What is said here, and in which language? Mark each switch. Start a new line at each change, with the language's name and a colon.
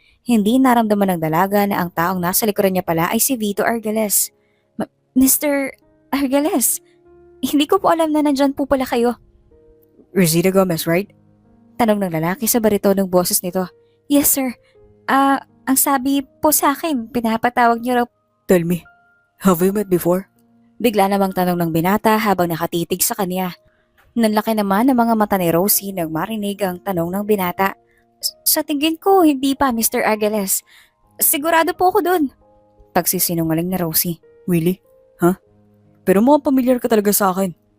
Filipino: Hindi naramdaman ng dalaga na ang taong nasa likuran niya pala ay si Vito Argales. Mr. Argales, hindi ko po alam na nandyan po pala kayo.
English: Rosita Gomez, right?
Filipino: Tanong ng lalaki sa baritonong boses nito.
English: Yes, sir.
Filipino: Ang sabi po sa akin, pinapatawag niyo raw.
English: Tell me, have we met before?
Filipino: Bigla namang tanong ng binata habang nakatitig sa kanya. Nanlaki naman ng mga mata ni Rosie nang marinig ang tanong ng binata. Sa tingin ko, hindi pa, Mr. Argales. Sigurado po ako dun. Pagsisinungaling na Rosie.
English: Really? Huh?
Filipino: Pero mukhang familiar ka talaga sa akin.